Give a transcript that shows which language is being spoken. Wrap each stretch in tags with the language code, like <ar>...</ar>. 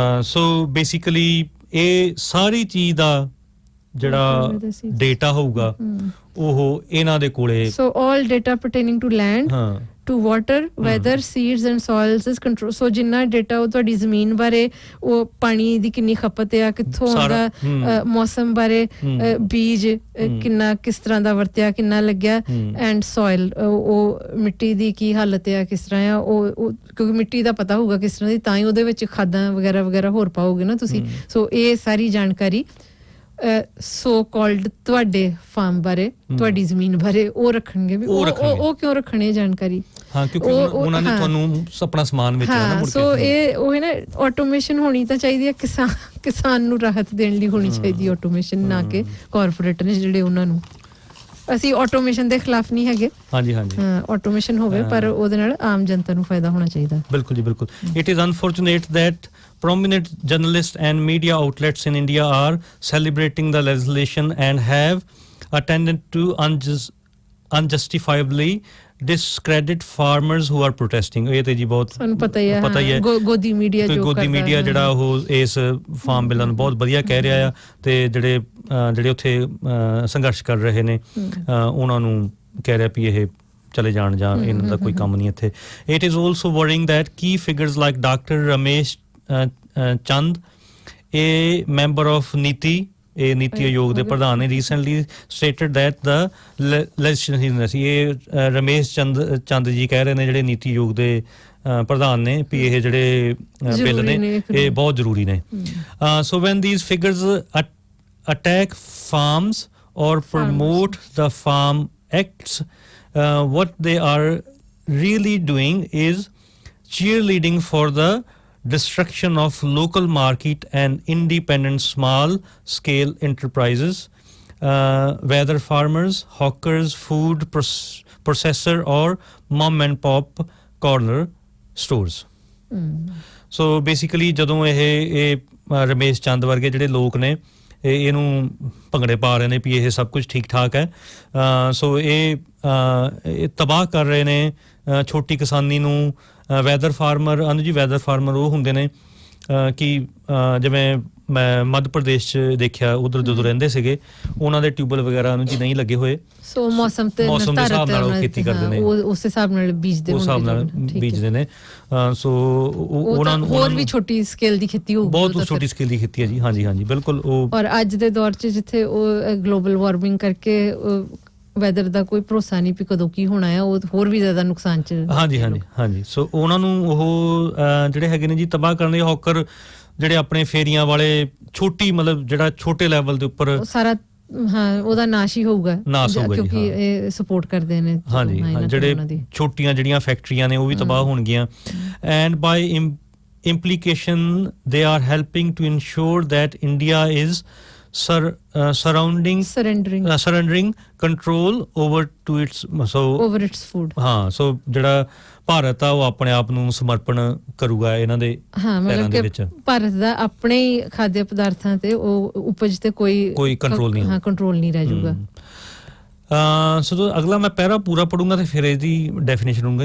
<en>So basically</en> <pa>ਇਹ ਸਾਰੀ ਚੀਜ਼ ਦਾ ਜਿਹੜਾ ਡੇਟਾ ਹੋਊਗਾ ਉਹ ਇਹਨਾਂ ਦੇ ਕੋਲੇ,</pa> <en>so all data pertaining to land, to water, weather, seeds and soils is control.</en> <pa>So ਜਿੰਨਾ ਡੇਟਾ ਉਹ ਤੁਹਾਡੀ ਜ਼ਮੀਨ ਬਾਰੇ, ਉਹ ਪਾਣੀ ਦੀ ਕਿੰਨੀ ਖਪਤ ਆ, ਕਿੱਥੋਂ ਆਉਂਦਾ, ਮੌਸਮ ਬਾਰੇ, ਬੀਜ ਕਿੰਨਾ ਕਿਸ ਤਰ੍ਹਾਂ ਦਾ ਵਰਤਿਆ, ਕਿੰਨਾ ਲੱਗਿਆ, ਐਂਡ ਸੋਇਲ, ਉਹ ਮਿੱਟੀ ਦੀ ਕੀ ਹਾਲਤ ਆ, ਕਿਸ ਤਰ੍ਹਾਂ ਆ ਉਹ, ਕਿਉਂਕਿ ਮਿੱਟੀ ਦਾ ਪਤਾ ਹੋਊਗਾ ਕਿਸ ਤਰ੍ਹਾਂ ਦੀ, ਤਾਂ ਹੀ ਉਹਦੇ ਵਿੱਚ ਖਾਦਾਂ ਵਗੈਰਾ ਵਗੈਰਾ ਹੋਰ ਪਾਓਗੇ ਨਾ ਤੁਸੀਂ। ਸੋ ਇਹ ਸਾਰੀ ਜਾਣਕਾਰੀ ਸੋ ਕਾਲਡ ਤੁਹਾਡੇ ਫਾਰਮ ਬਾਰੇ, ਤੁਹਾਡੀ ਜ਼ਮੀਨ ਬਾਰੇ ਉਹ ਰੱਖਣਗੇ ਵੀ ਉਹ ਕਿਉਂ ਰੱਖਣੇ ਜਾਣਕਾਰੀ? ਹਾਂ, ਕਿਉਂਕਿ ਉਹਨਾਂ ਨੇ ਤੁਹਾਨੂੰ ਆਪਣਾ ਸਮਾਨ ਵੇਚਣਾ ਨਾ ਮੁੜ ਕੇ। ਸੋ ਇਹ ਉਹ ਹੈ ਨਾ, ਆਟੋਮੇਸ਼ਨ ਹੋਣੀ ਤਾਂ ਚਾਹੀਦੀ ਹੈ, ਕਿਸਾਨ ਨੂੰ ਰਾਹਤ ਦੇਣ ਲਈ ਹੋਣੀ ਚਾਹੀਦੀ ਆਟੋਮੇਸ਼ਨ, ਨਾ ਕਿ ਕਾਰਪੋਰੇਟ ਨੇ ਜਿਹੜੇ ਉਹਨਾਂ ਨੂੰ। ਅਸੀਂ ਆਟੋਮੇਸ਼ਨ ਦੇ ਖਿਲਾਫ ਨਹੀਂ ਹੈਗੇ, ਹਾਂਜੀ, ਆਟੋਮੇਸ਼ਨ ਹੋਵੇ ਪਰ ਉਹਦੇ ਨਾਲ ਆਮ ਜਨਤਾ ਨੂੰ ਫਾਇਦਾ ਹੋਣਾ ਚਾਹੀਦਾ। ਬਿਲਕੁਲ ਜੀ, ਬਿਲਕੁਲ।</pa> <en>It is unfortunate that prominent journalists and media outlets in India are celebrating the legislation and have attended to unjustifiably discredit farmers who are protesting.</en> <pa>ਇਹ ਤੇ ਜੀ ਬਹੁਤ ਪਤਾ ਹੀ ਹੈ ਗੋਦੀ ਮੀਡੀਆ ਜਿਹੜਾ ਉਹ ਇਸ ਫਾਰਮ ਬਿੱਲਾਂ ਨੂੰ ਬਹੁਤ ਵਧੀਆ ਕਹਿ ਰਿਹਾ ਆ, ਤੇ ਜਿਹੜੇ ਉੱਥੇ ਸੰਘਰਸ਼ ਕਰ ਰਹੇ ਨੇ ਉਹਨਾਂ ਨੂੰ ਕਹਿ ਰਿਹਾ ਵੀ ਇਹ ਚਲੇ ਜਾਣ ਜਾਂ ਇਹਨਾਂ ਦਾ ਕੋਈ ਕੰਮ ਨਹੀਂ ਇੱਥੇ।</pa> <en>It is also worrying that key figures like Dr. Ramesh Chand, a member of Niti Aayog</en> <pa>ਦੇ ਪ੍ਰਧਾਨ ਨੇ,</pa> <en>recently stated that the legislation,</en> <pa>ਇਹ ਰਮੇਸ਼ ਚੰਦ ਜੀ ਕਹਿ ਰਹੇ ਨੇ ਜਿਹੜੇ ਨੀਤੀ ਆਯੋਗ ਦੇ ਪ੍ਰਧਾਨ ਨੇ, ਵੀ ਇਹ ਜਿਹੜੇ ਬਿੱਲ ਨੇ ਇਹ ਬਹੁਤ ਜ਼ਰੂਰੀ ਨੇ।</pa> <en>So when these figures attack farms or promote the farm acts, what they are really doing is cheerleading for the destruction of local market and independent small scale enterprises, whether farmers, hawkers, food processor or mom and pop corner stores. So basically</en> <pa>ਜਦੋਂ ਇਹ ਰਮੇਸ਼ ਚੰਦ ਵਰਗੇ ਜਿਹੜੇ ਲੋਕ ਨੇ ਇਹਨੂੰ ਭੰਗੜੇ ਪਾ ਰਹੇ ਨੇ ਵੀ ਇਹ ਸਭ ਕੁਝ ਠੀਕ ਠਾਕ ਹੈ। ਸੋ ਇਹ ਤਬਾਹ ਕਰ ਰਹੇ ਨੇ ਛੋਟੀ ਕਿਸਾਨੀ ਨੂੰ। ਵੈਦਰ ਫਾਰਮਰ ਅਨੂ ਜੀ, ਵੈਦਰ ਫਾਰਮਰ ਉਹ ਹੁੰਦੇ ਨੇ ਕਿ ਜਿਵੇਂ ਮੈਂ ਮੱਧ ਪ੍ਰਦੇਸ਼ 'ਚ ਦੇਖਿਆ, ਉਧਰ ਜਦੋਂ ਰਹਿੰਦੇ ਸੀਗੇ ਉਹਨਾਂ ਦੇ ਟਿਊਬਵੈਲ ਵਗੈਰਾ ਅਨੂ ਜੀ ਨਹੀਂ ਲੱਗੇ ਹੋਏ। ਸੋ ਮੌਸਮ ਦੇ ਹਿਸਾਬ ਨਾਲ ਉਹ ਖੇਤੀ ਕਰਦੇ ਨੇ, ਉਸ ਹਿਸਾਬ ਨਾਲ ਬੀਜਦੇ ਨੇ। ਸੋ ਉਹਨਾਂ ਨੂੰ ਹੋਰ ਵੀ ਛੋਟੀ ਸਕੇਲ ਦੀ ਖੇਤੀ ਹੋਊਗੀ, ਬਹੁਤ ਛੋਟੀ ਸਕੇਲ ਦੀ ਖੇਤੀ ਹੈ ਜੀ। ਹਾਂਜੀ ਹਾਂਜੀ ਬਿਲਕੁਲ। ਉਹ ਔਰ ਅੱਜ ਦੇ ਦੌਰ 'ਚ ਜਿੱਥੇ ਉਹ ਗਲੋਬਲ ਵਾਰਮਿੰਗ ਕਰਕੇ ਵੈਦਰ ਦਾ ਕੋਈ ਭਰੋਸਾ ਨਹੀਂ ਵੀ ਕਦੋਂ ਕੀ ਹੋਣਾ ਹੈ, ਉਹ ਹੋਰ ਵੀ ਜ਼ਿਆਦਾ ਨੁਕਸਾਨ 'ਚ। ਹਾਂਜੀ ਹਾਂਜੀ ਹਾਂਜੀ। ਸੋ ਉਹਨਾਂ ਨੂੰ ਉਹ ਜਿਹੜੇ ਹੈਗੇ ਨੇ ਜੀ ਤਬਾਹ ਕਰਨ ਦੇ ਹੌਕਰ, ਜਿਹੜੇ ਆਪਣੇ ਫੇਰੀਆਂ ਵਾਲੇ ਛੋਟੀ ਮਤਲਬ ਜਿਹੜਾ ਛੋਟੇ ਲੈਵਲ ਦੇ ਉੱਪਰ ਸਾਰਾ ਉਹਦਾ ਨਾਸ਼ ਹੀ ਹੋਊਗਾ ਕਿਉਂਕਿ ਇਹ ਸਪੋਰਟ ਕਰਦੇ ਨੇ। ਹਾਂਜੀ, ਜਿਹੜੇ ਛੋਟੀਆਂ ਜਿਹੜੀਆਂ ਫੈਕਟਰੀਆਂ ਨੇ ਉਹ ਵੀ ਤਬਾਹ ਹੋਣਗੀਆਂ।</pa> <en>And by implication they are helping to ensure that India is surrendering control over its food।</en> <pa>ਹਾਂ, ਸੋ ਜਿਹੜਾ ਭਾਰਤ ਆ ਉਹ ਆਪਣੇ ਆਪ ਨੂੰ ਸਮਰਪਣ ਕਰੂਗਾ ਇਹਨਾਂ ਦੇ ਪੈਰਾਂ ਦੇ ਵਿੱਚ। ਭਾਰਤ ਦਾ ਆਪਣੇ ਹੀ ਖਾਦਿਆ ਪਦਾਰਥਾਂ ਤੇ ਉਹ ਉਪਜ ਤੇ ਕੋਈ ਕੰਟਰੋਲ ਨਹੀਂ ਰਹਿ ਜਾਊਗਾ। ਸੋ ਅਗਲਾ ਮੈਂ ਪੈਰਾ ਪੂਰਾ ਪੜੂੰਗਾ ਤੇ ਫਿਰ ਇਹਦੀ ਡੈਫੀਨੇਸ਼ਨ ਦਊਂਗਾ।</pa>